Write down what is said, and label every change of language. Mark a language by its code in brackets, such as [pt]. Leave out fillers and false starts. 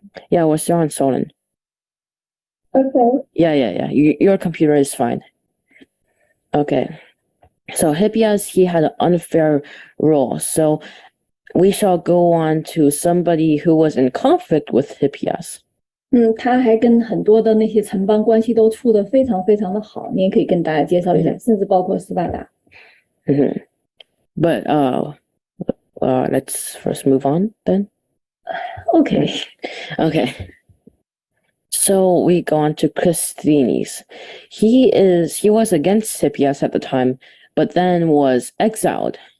[en] Yeah, we're still on Solon. Okay. Yeah. Your computer is fine. Okay. So Hippias, he had an unfair rule. So we shall go on to somebody who was in conflict with Hippias. [zh] 他还跟很多的那些城邦关系都处得非常非常的好，你也可以跟大家介绍一下，甚至包括斯巴达。 [en] But let's first move on then. Okay. So we go on to Clisthenes. He was against Hippias at the time, but then was exiled.